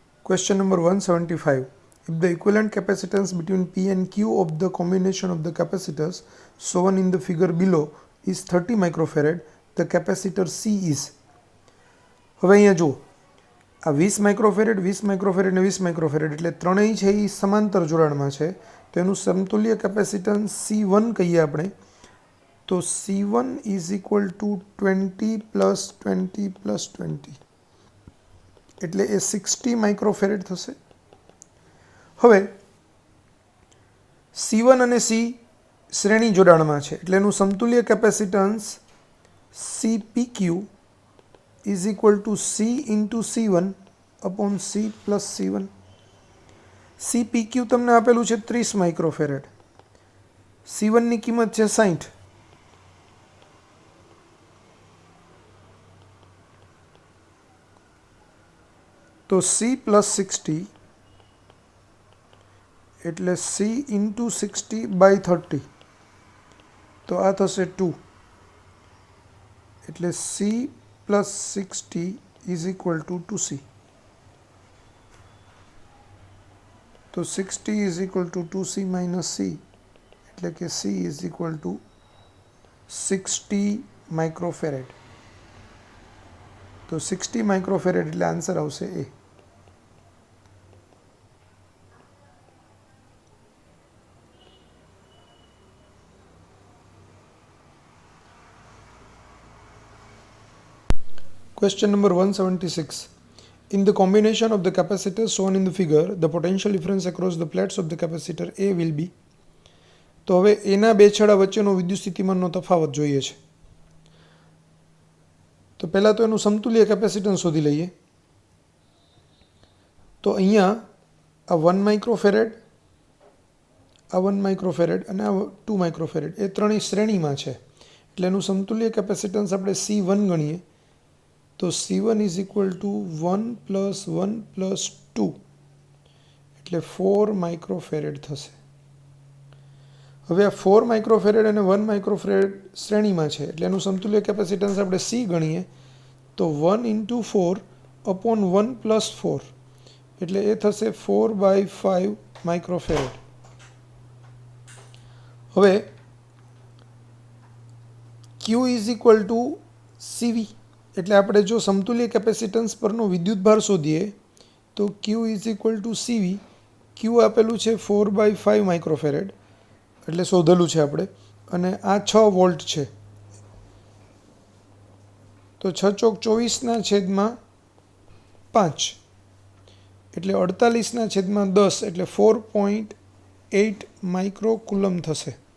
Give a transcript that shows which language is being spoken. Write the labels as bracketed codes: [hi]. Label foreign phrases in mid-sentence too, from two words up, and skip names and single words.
[en] Question number 175. If the equivalent capacitance between P and Q of the combination of the capacitors shown in the figure below is 30 microfarad, the capacitor C is. [gu] હવે અહીંયા જુઓ, આ 20 માઇક્રોફેરેડ 20 માઇક્રોફેરેડ અને 20 માઇક્રોફેરેડ એટલે ત્રણેય છે એ સમાંતર જોડાણમાં છે, તો એનું સમતુલ્ય કેપેસિટન્સ C1 કહીએ આપણે. તો [en] C1 is equal to 20 plus 20 plus 20 [gu] એટલે એ 60 માઇક્રોફેરેડ થશે. હવે C1 અને C શ્રેણી જોડાણમાં છે એટલે એનું સમતુલ્ય કેપેસિટન્સ [en] CPQ is equal to C into C1 upon C plus C1. [gu] CPQ તમને આપેલું છે 30 માઇક્રોફેરેડ, C1 ની કિંમત છે 60. [en] તો C plus 60 એટલે C into 60 by 30, [gu] તો આ થશે 2 એટલે [en] C plus 60 is equal to 2C. તો 60 is equal to 2C minus C [gu] એટલે કે [en] C is equal to 60 માઇક્રોફેરેડ. [gu] તો 60 માઇક્રોફેરેડ એટલે આન્સર આવશે A. [en] Question number 176. In the combination of the capacitors shown in the figure, the potential difference across the plates of the capacitor A will be. [gu] તો હવે એના બે છેડા વચ્ચેનો વિદ્યુત સ્થિતિમાનનો તફાવત જોઈએ છે. તો પહેલાં તો એનું સમતુલ્ય કેપેસિટન્સ શોધી લઈએ. તો અહીંયા આ 1 માઇક્રોફેરેડ, આ 1 માઇક્રોફેરેડ અને આ 2 માઇક્રોફેરેડ એ ત્રણેય શ્રેણીમાં છે એટલે એનું સમતુલ્ય કેપેસિટન્સ આપણે C1 ગણીએ. [en] તો C1 is equal to 1 plus 1 plus 2 [gu] એટલે 4 માઇક્રોફેરેડ થશે. હવે આ 4 માઇક્રોફેરેડ અને 1 માઇક્રોફેરેડ શ્રેણીમાં છે એટલે એનું સમતુલ્ય કેપેસિટન્સ આપણે C ગણીએ. [en] તો 1 into 4 upon 1 plus 4 [gu] એટલે એ થશે [en] 4 by 5 માઇક્રોફેરેડ. [gu] હવે [en] Q is equal to CV [gu] એટલે આપણે જો સમતુલ્ય કેપેસિટન્સ પરનો વિદ્યુતભાર શોધીએ તો [en] Q is equal to CV. [gu] Q આપેલું છે [en] 4 by 5 [gu] માઇક્રોફેરેડ એટલે શોધેલું છે આપણે, અને આ 6 વોલ્ટ છે. તો 6 ચોક 24 છેદમાં 5 એટલે 48 છેદમાં 10 એટલે 4.8 માઇક્રો કુલમ થશે.